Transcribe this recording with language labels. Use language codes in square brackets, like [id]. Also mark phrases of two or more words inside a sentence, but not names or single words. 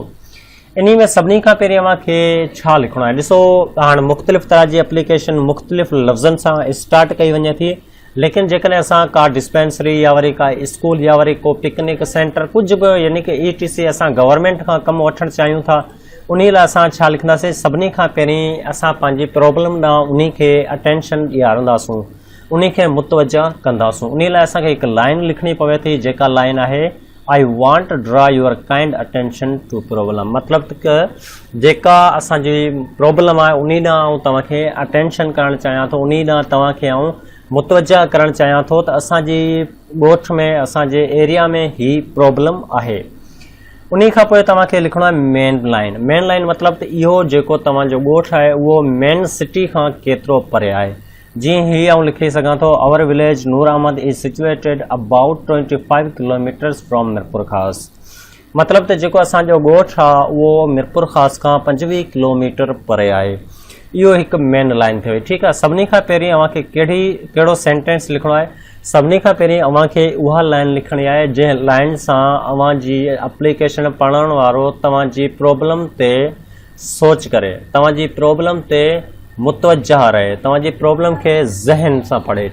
[sd] इन में सभिनी खां पहिरीं अव्हांखे छा लिखणो आहे, ॾिसो हाणे मुख़्तलिफ़ तरह जी एप्लीकेशन मुख़्तलिफ़ लफ़्ज़नि सां स्टार्ट कई वञे थी, लेकिन जेकॾहिं असां का डिस्पेंसरी या वरी का स्कूल या वरी को [en] picnic center [sd] कुझु बि यानी कि ETC असां गवर्नमेंट खां कमु वठणु चाहियूं था, उन लाइ असां छा लिखंदासीं, सभिनी खां पहिरीं असां पंहिंजी प्रॉब्लम ॾांहुं उन खे अटेंशन ॾियारंदासूं, उन खे मुतवजा कंदासूं। उन लाइ असांखे हिकु लाइन लिखणी पवे थी, जेका लाइन आहे [en] I want draw your kind attention to problem. [sd] मतिलबु त जेका असांजी प्रॉब्लम आहे उन ॾांहुं तव्हांखे अटेंशन करणु चाहियां थो, उन ॾांहुं तव्हांखे आऊं मुतवजा करणु चाहियां थो त असांजी ॻोठ में असांजे एरिया में ही प्रॉब्लम आहे। उन खां पोइ तव्हांखे लिखणो आहे [en] main line. main line [sd] मतिलबु त इहो जेको तव्हांजो ॻोठ आहे उहो [en] main city [sd] खां केतिरो परे आहे। जीअं ही आऊं लिखी सघां थो, [en] our village Noor Ahmed is situated about 25 kilometers from Mirpur Khas. [sd] मतिलबु त जेको असांजो ॻोठ आहे उहो मिरपुर ख़ास खां 25 किलोमीटर परे आहे। इहो हिकु मेन लाइन थी वई। ठीकु आहे, सभिनी खां पहिरीं अव्हांखे कहिड़ो सेंटेंस लिखणो आहे, सभिनी खां पहिरीं अव्हांखे उहा लाइन लिखणी आहे जंहिं लाइन सां अव्हांजी एप्लीकेशन पढ़ण वारो तव्हांजी प्रॉब्लम ते सोच करे, तव्हांजी प्रॉब्लम ते मुतवजा रहे, तव्हांजी प्रॉब्लम खे ज़हन सां पढ़े।